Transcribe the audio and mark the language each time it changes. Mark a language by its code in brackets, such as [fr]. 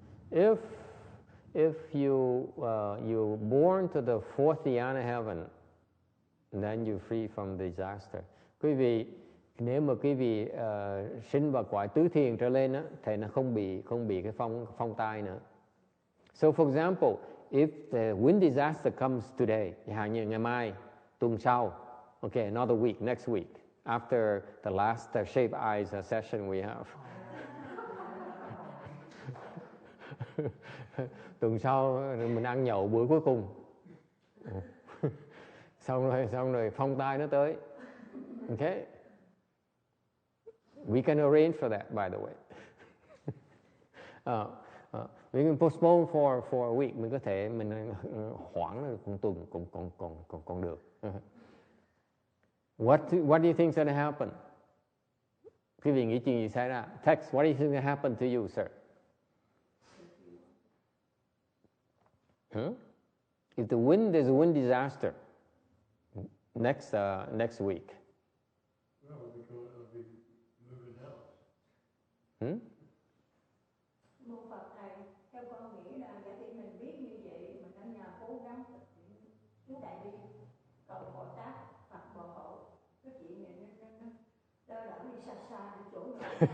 [en] If you're born to the fourth dhyana heaven, then you're free from disaster. [vi] Quý vị, nếu mà quý vị sinh vào cõi tứ thiền trở lên á, thì nó không bị cái phong tai nữa. [en] So for example, if the wind disaster comes today, [vi] chẳng như ngày mai, tuần sau, [en] okay, another week, next week, after the last shape eyes session we have. [vi] Tuần sau mình ăn nhậu bữa cuối cùng. xong rồi phong tai nó tới. [en] Okay? We can arrange for that, by the way. We can postpone for a week. [vi] Mình có thể hoãn được một tuần còn được. [en] What do you think is going to happen? [vi] Quý vị nghĩ chuyện gì xảy ra? [en] Text, what do you think will happen to you, sir? If there's a wind disaster next week. Well, it'll be moving house. [vi] Mô Phật thầy, theo con nghĩ là giả tỷ mình biết như vậy, mình ở nhà cố gắng thực hiện chú đại bi, cầu Bồ Tát hoặc Bồ Hộ, cái chuyện này nó đỡ đỡ đi xa xa đi chỗ nào.